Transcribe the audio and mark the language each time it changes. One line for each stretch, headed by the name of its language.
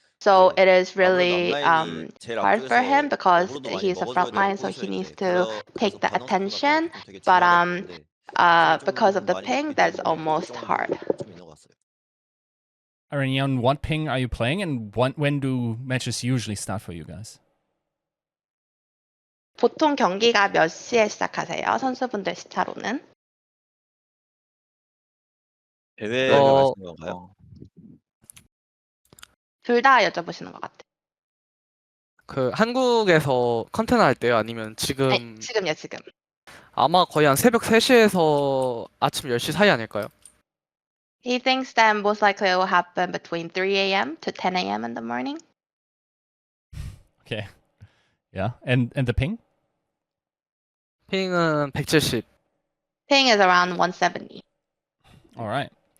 English: So it is really hard for him because he's a frontline, so he needs to take the attention. But because of the ping, that's almost hard. Irony, on what ping are you playing, and when do matches usually start for you guys?
Korean: 보통 경기가 몇 시에 시작하세요? 선수분들 시차로는? 대회 말씀인 건가요? 둘 다 여쭤보시는 것 같아요. 그 한국에서 컨텐츠 할 때요? 아니면 지금? 네, 지금요, 지금. 아마 거의 한 새벽 3시에서 아침 10시 사이 아닐까요?
English: He thinks that most likely it will happen between 3 a.m. to 10 a.m. in the morning. Okay. Yeah. And the ping?
Korean: 핑은 170.
English: Ping is around 170. All right.